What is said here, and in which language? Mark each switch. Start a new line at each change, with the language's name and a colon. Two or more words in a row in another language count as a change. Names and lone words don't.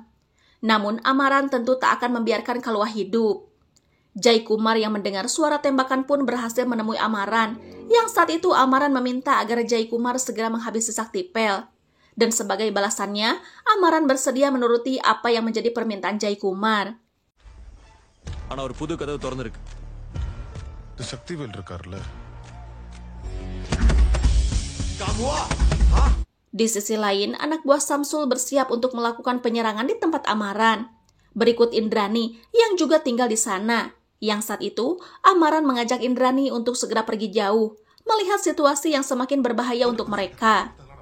Indonesian: Namun, Amaran tentu tak akan membiarkan Kalua hidup. Jaikumar yang mendengar suara tembakan pun berhasil menemui Amaran. Yang saat itu, Amaran meminta agar Jaikumar segera menghabisi Saktipel. Dan sebagai balasannya, Amaran bersedia menuruti apa yang menjadi permintaan Jaikumar.
Tamil: ஆனா ஒரு புது கதவு திறந்திருக்கு. இந்த சக்திவேல் இருக்கார்ல.
Indonesian: Di sisi lain, anak buah Samsul bersiap untuk melakukan penyerangan di tempat Amaran. Berikut Indrani yang juga tinggal di sana. Yang saat itu, Amaran mengajak Indrani untuk segera pergi jauh, melihat situasi yang semakin berbahaya untuk mereka.